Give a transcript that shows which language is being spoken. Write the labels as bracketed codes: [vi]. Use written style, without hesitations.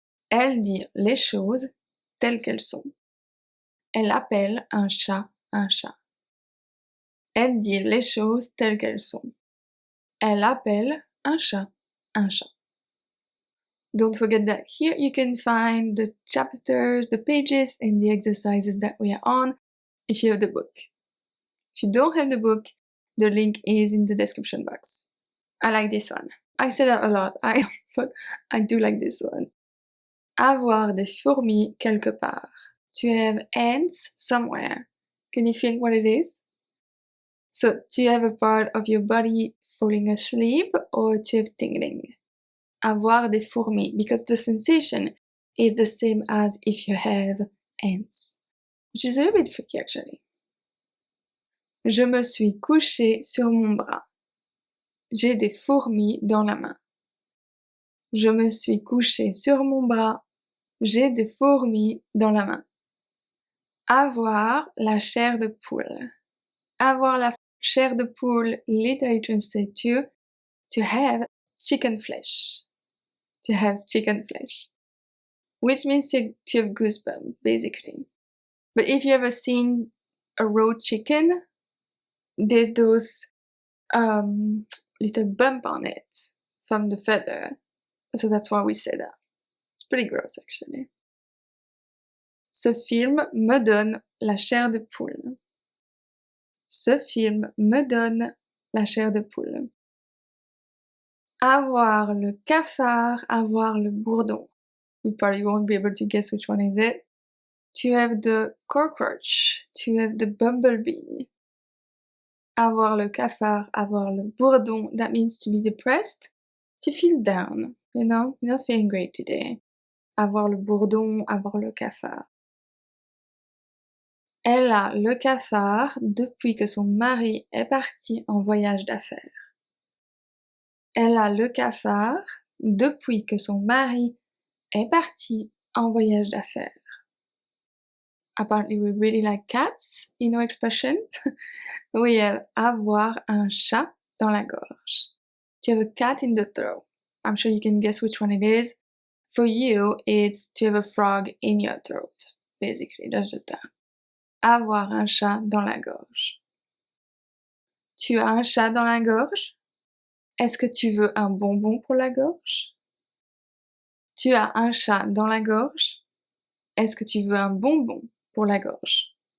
[fr] Elle dit les choses telles qu'elles sont. Elle appelle un chat un chat. Elle dit les choses telles qu'elles sont. Elle appelle un chat un chat. [en] Don't forget that here you can find the chapters, the pages, and the exercises that we are on if you have the book. If you don't have the book, the link is in the description box. I like this one. I say that a lot, but I do like this one. [fr] Avoir des fourmis quelque part. [en] To have ants somewhere. Can you think what it is? So, to have a part of your body falling asleep or to have tingling. [fr] Avoir des fourmis, [en] because the sensation is the same as if you have ants, which is a little bit tricky actually. [fr] Je me suis couché sur mon bras. J'ai des fourmis dans la main. Je me suis couché sur mon bras. J'ai des fourmis dans la main. Avoir la chair de poule. Avoir la chair de poule [en] literally translates to have chicken flesh. To have chicken flesh. Which means to have goosebumps, basically. But if you ever seen a raw chicken, there's those little bump on it from the feather. So that's why we say that. It's pretty gross, actually. [fr] Ce film me donne la chair de poule. Ce film me donne la chair de poule. Avoir le cafard, avoir le bourdon. [en] You probably won't be able to guess which one is it. To have the cockroach, to have the bumblebee. [fr] Avoir le cafard, avoir le bourdon, [en] that means to be depressed, to feel down, you know, you're not feeling great today. [fr] Avoir le bourdon, avoir le cafard. Elle a le cafard depuis que son mari est parti en voyage d'affaires. Elle a le cafard depuis que son mari est parti en voyage d'affaires. [en] Apparently we really like cats in our expression. We have [fr] avoir un chat dans la gorge. [en] To have a cat in the throat. I'm sure you can guess which one it is. For you, it's to have a frog in your throat. Basically, that's just that. [fr] Avoir un chat dans la gorge. Tu as un chat dans la gorge? Est-ce que tu veux un bonbon pour la gorge? Tu as un chat dans la gorge? Est-ce que tu veux un bonbon pour la gorge?